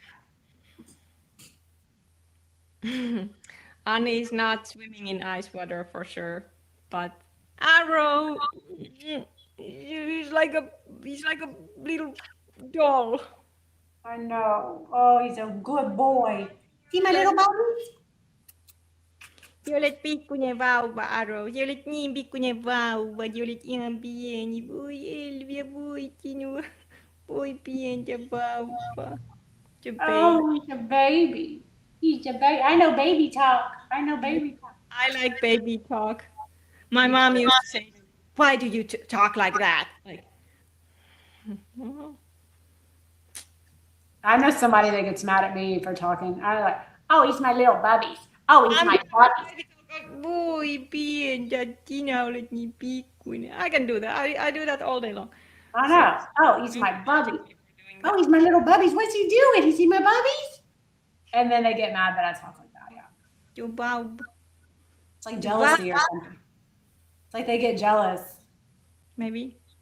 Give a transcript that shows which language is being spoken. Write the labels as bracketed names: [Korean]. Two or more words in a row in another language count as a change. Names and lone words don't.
[English] Annie is not swimming in ice water for sure, but Arrow, he's like a little doll. I know. Oh, he's a good boy. See my little baby? [Finnish] Sinä olet pikkuinen vauva, Arrow. Sinä olet niin pikkuinen vauva. Sinä olet ihan pieni. Voi Elvia, voi sinua. Voi pientä vauva. [English] Oh, he's a baby. He's a baby. I know baby talk. I like baby talk. My mom used to say, "Why do you talk like that?" Like, I know somebody that gets mad at me for talking. I'm like, oh, he's my little bubbies. Oh, he's my bubbies. [Finnish] Voi pientä, sinä olet niin pikkuinen. [English] I can do that. I do that all day long. I know. Oh, he's my bubby. Oh, he's my little bubbies. What's he doing? Is he my bubbies? And then they get mad that I talk like that. Yeah. Your bub. It's like jealousy or something. It's like they get jealous. Maybe.